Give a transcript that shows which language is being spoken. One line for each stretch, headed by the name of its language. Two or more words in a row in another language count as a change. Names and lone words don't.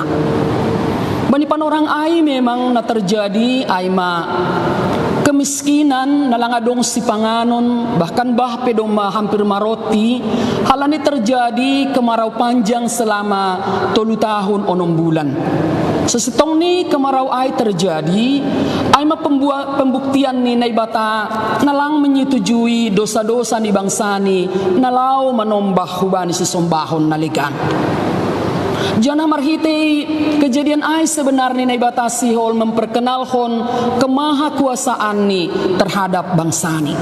Batak Simalungun: Bani panorang ay memang na terjadi ay ma kemiskinan nalangadong si panganon bahkan pedong hampir maroti halani terjadi
Indonesian: kemarau panjang selama 3 tahun 6 bulan.
Batak Simalungun: Sesitong ni kemarau ay terjadi ay pembuktian ni naibata nalang
Indonesian: menyetujui dosa-dosa
Batak Simalungun: ni bangsa ni nalau manombah hubani si sombahon naligan. Jana marhiti kejadian ay sebenarnya naibata sihol
Indonesian: memperkenalkan kemahakuasaan
Batak Simalungun: ni terhadap bangsa ni.